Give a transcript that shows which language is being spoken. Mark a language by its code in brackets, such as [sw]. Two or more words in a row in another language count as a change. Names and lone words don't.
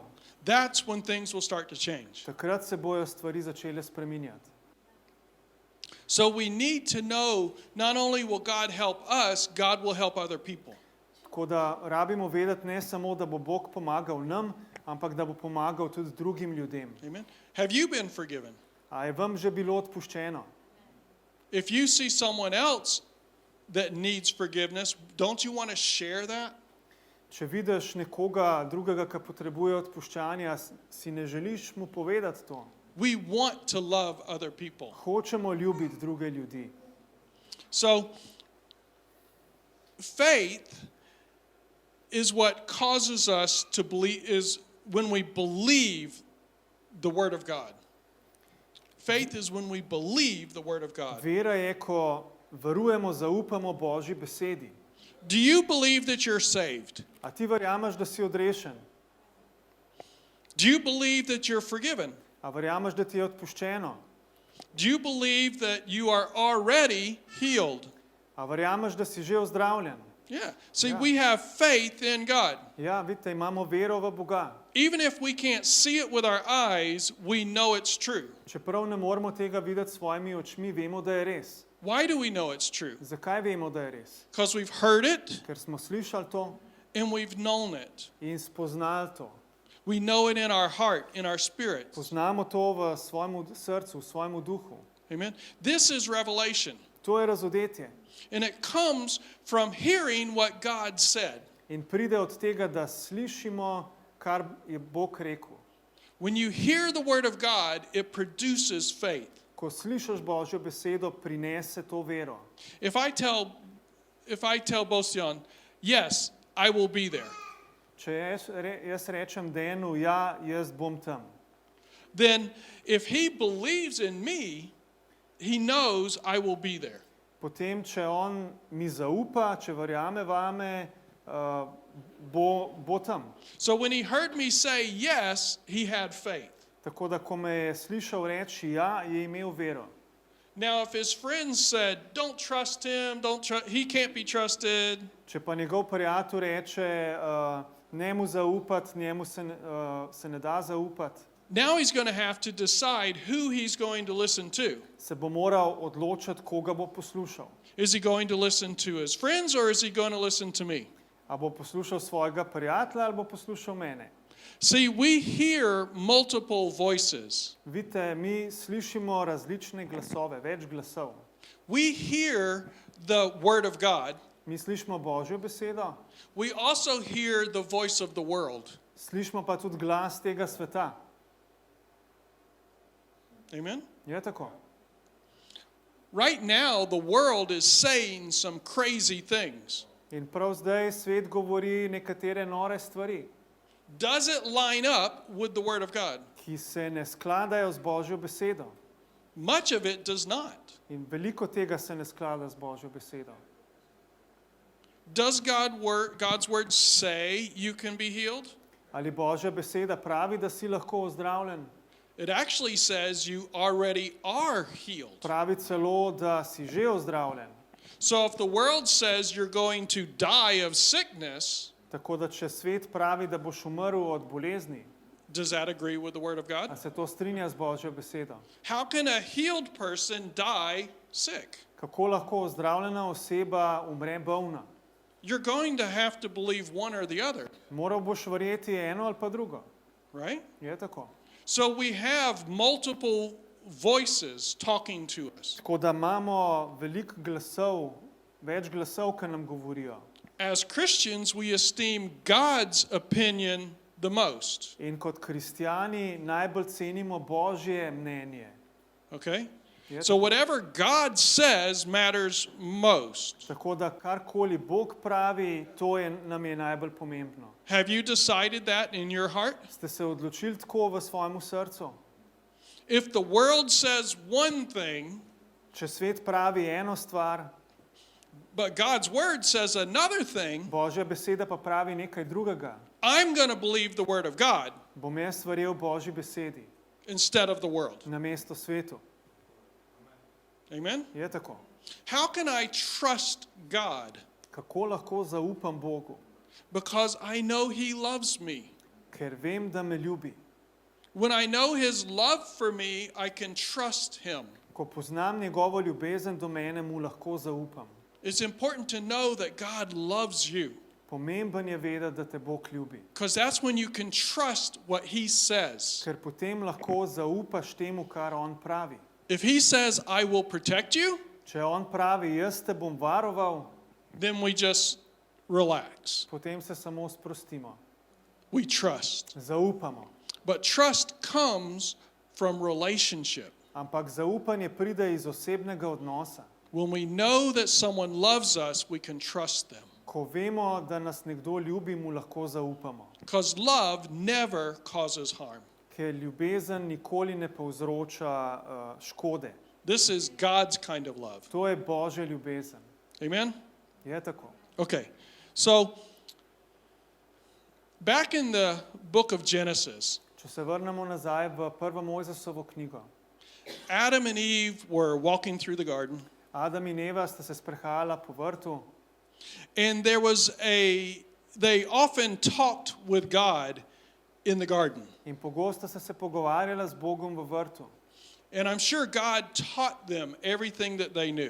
[en] that's when things will start to change. [sl] takrat se bojo stvari začele spreminjati. [en] So we need to know not only will God help us, God will help other people. [sl] Tako da rabimo vedeti ne samo, da bo Bog pomagal nam, ampak da bo pomagal tudi drugim ljudem. [en] Amen. Have you been forgiven? [sl] A je vam že bilo odpuščeno? [en] If you see someone else that needs forgiveness, don't you want to share that? [sl] Če vidiš nekoga drugega, ki potrebuje odpuščanja, si ne želiš mu povedati to. [en] We want to love other people. [sl] Hočemo ljubiti druge ljudi. [en] So, faith is what causes us to believe, is when we believe the Word of God. Faith is when we believe the Word of God. [sl] Vera je, ko verujemo, zaupamo Božji besedi. [en] Do you believe that you're saved? [sl] A ti verjameš, da si odrešen? [en] Do you believe that you're forgiven? [sl] A verjameš, da ti je odpuščeno? [en] Do you believe that you are already healed? [sl] A verjameš, da si že ozdravljen? [en] Yeah. See, Yeah. we have faith in God. [sl] Ja, vidite, imamo vero v Boga. [en] Even if we can't see it with our eyes, we know it's true. [sl] Čeprav ne moremo tega videti s svojimi očmi, vemo, da je res. [en] Why do we know it's true? [sl] Zakaj vemo, da je res? [en] Because we've heard it [sl] Ker smo slišali to [en] and we've known it. [sl] in spoznali to. [en] We know it in our heart, in our spirit. [sl] Poznamo to v svojemu srcu, v svojemu duhu. [en] Amen. This is revelation. [sl] To je razodetje. [en] And it comes from hearing what God said. [sl] In pride od tega, da slišimo, kar je Bog rekel. [en] When you hear the word of God, it produces faith. [sl] Ko slišiš Božjo besedo, prinese to vero. [en] If I tell if I tell Bostian, yes, I will be there, [sl] Če jaz rečem Denu, ja, jaz bom tam. [en] then if he believes in me, he knows I will be there. [sl] Potem, če on mi zaupa, če verjame vame, bo tam. [en] So when he heard me say yes, he had faith. [sl] Tako da, ko me je slišal reči ja, je imel vero. [en] Now, if his friends said, don't trust him, he can't be trusted, [sl] Če pa njegov prijatelj reče, ne mu zaupati, njemu se ne da zaupati, [en] now he's going to have to decide who he's going to listen to. [sl] se bo moral odločiti, koga bo poslušal. [en] Is he going to listen to his friends or is he going to listen to me? [sl] A bo poslušal svojega prijatelja ali bo poslušal mene? [en] See, we hear multiple voices. [sl] Vidite, mi slišimo različne glasove, več glasov. [en] We hear the word of God. [sl] Mi slišimo Božjo besedo, [en] We also hear the voice of the world. [sl] slišimo pa tudi glas tega sveta. [en] Amen? [sl] Je tako? [en] Right now, the world is saying some crazy things. [sl] In prav zdaj svet govori nekatere nore stvari, [en] Does it line up with the word of God? [sl] ki se ne skladajo z Božjo besedo. [en] Much of it does not. [sl] In veliko tega se ne sklada z Božjo besedo. [en] Does God's word say you can be healed? [sl] Ali Božja beseda pravi, da si lahko ozdravljen? [en] It actually says you already are healed. [sl] Pravi celo, da si že ozdravljen. [en] So if the world says you're going to die of sickness, [sl] Tako da, če svet pravi, da boš umrl od bolezni, [en] does that agree with the word of a God? [sl] se to strinja z Božjo besedo? [en] How can a healed person die sick? [sl] Kako lahko ozdravljena oseba umre bolna? [en] You're going to have to believe one or the other, [sl] Moral boš verjeti eno ali pa drugo. [en] right? [sl] Je tako? [en] So we have multiple voices talking to us. [sl] Tako da imamo veliko glasov, več glasov, ki nam govorijo. [en] As Christians, we esteem God's opinion the most, [sl] In kot kristjani najbolj cenimo Božje mnenje. [en] okay? [sl] Je [en] So [sl] tako? [en] whatever God says matters most. [sl] Tako da karkoli Bog pravi, to nam je najbolj pomembno. [en] Have you decided that in your heart? [sl] Ste se odločili tako v svojemu srcu? [en] If the world says one thing, [sl] Če svet pravi eno stvar, [en] but God's word says another thing, [sl] Božja beseda pa pravi nekaj drugega, [en] I'm going to believe the word of God [sl] bom jaz verjel Božji besedi [en] instead of the world. [sl] namesto svetu. [en] Amen? [sl] Je tako? [en] How can I trust God? [sl] Kako lahko zaupam Bogu? [en] Because I know He loves me. [sl] Ker vem, da me ljubi. [en] When I know His love for me, I can trust Him. [sl] Ko poznam njegovo ljubezen do mene, mu lahko zaupam. [en] It's important to know that God loves you, [sl] Pomemben je vedeti, da te Bog ljubi. [en] because that's when you can trust what He says. [sl] Ker potem lahko zaupaš temu, kar on pravi. [en] If He says, I will protect you, [sl] Če on pravi, jaz te bom varoval, [en] then we just relax. [sl] potem se samo sprostimo. [en] We trust. [sl] Zaupamo. [en] But trust comes from relationship. [sl] Ampak zaupanje pride iz osebnega odnosa. [en] When we know that someone loves us, we can trust them. [sl] Ko vemo, da nas nekdo ljubi, mu lahko zaupamo. [en] Because love never causes harm. [sl] Ker ljubezen nikoli ne povzroča škode. [en] This is God's kind of love. [sl] To je Božja ljubezen. [en] Amen? [sl] Je tako? [en] Okay. So, back in the book of Genesis, [sl] Če se vrnemo nazaj v prvo Mojzesovo knjigo. [en] Adam and Eve were walking through the garden, [sl] Adam in Eva sta se sprehajala po vrtu [en] and they often talked with God in the garden. [sl] in pogosto sta se pogovarjala z Bogom v vrtu. [en] And I'm sure God taught them everything that they knew.